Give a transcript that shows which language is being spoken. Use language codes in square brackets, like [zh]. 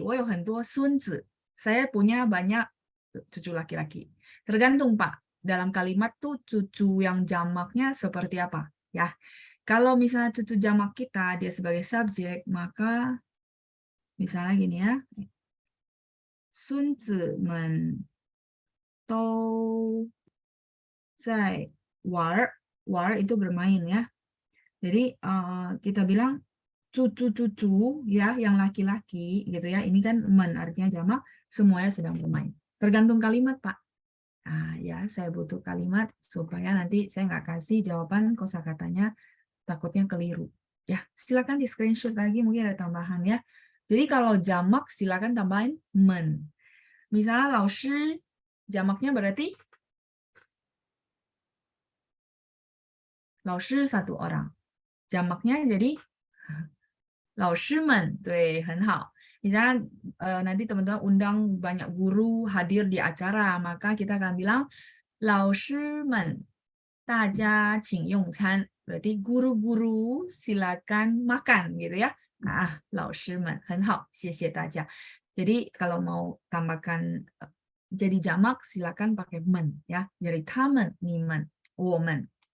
[zh] 我有很多孙子. [id] Saya punya banyak cucu laki-laki. Tergantung, Pak. Dalam kalimat tuh cucu yang jamaknya seperti apa, ya. Kalau misalnya cucu jamak kita dia sebagai subjek, maka misalnya gini ya. [zh] 孙子们都在玩，玩 [id] itu bermain ya. Jadi kita bilang cucu-cucu ya yang laki-laki gitu ya. Ini kan men artinya jamak, semuanya sedang bermain. Tergantung kalimat, Pak. Nah, ya saya butuh kalimat supaya nanti saya nggak kasih jawaban kosakatanya takutnya keliru. Ya, silakan di screenshot lagi mungkin ada tambahan ya. Jadi kalau jamak silakan tambahin men. Misalnya 老师 jamaknya berarti 老师 satu orang. Jamaknya jadi 老师们, [zh] 对，很好. [id] Misalnya nanti teman-teman undang banyak guru hadir di acara, maka kita akan bilang [zh] 老师们大家请用餐. [id] Berarti guru-guru silakan makan gitu ya. [zh] Ah, 老师们很好，谢谢大家. [id] Jadi kalau mau tambahkan jadi jamak silakan pakai men ya. Jadi 他们, 你们, 我们.